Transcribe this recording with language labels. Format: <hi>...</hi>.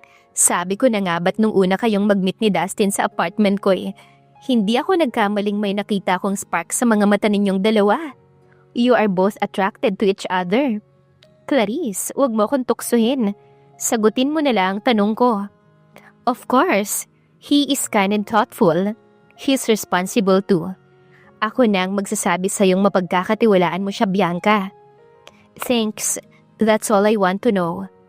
<tl>Sabi ko na nga ba't nung una kayong mag-meet ni Dustin sa apartment ko hindi ako nagkamaling may nakita akong spark sa mga mata ninyong dalawa.</tl> <en>You are both attracted to each other.</en> <tl>Clarice, wag mo akong tuksuhin. Sagutin mo na lang ang tanong ko.</tl> <en>Of course, he is kind and thoughtful. He's responsible too.</en> <tl>Ako nang magsasabi sa iyong mapagkakatiwalaan mo siya, Bianca.</tl> <en>Thanks, that's all I want to know.</en>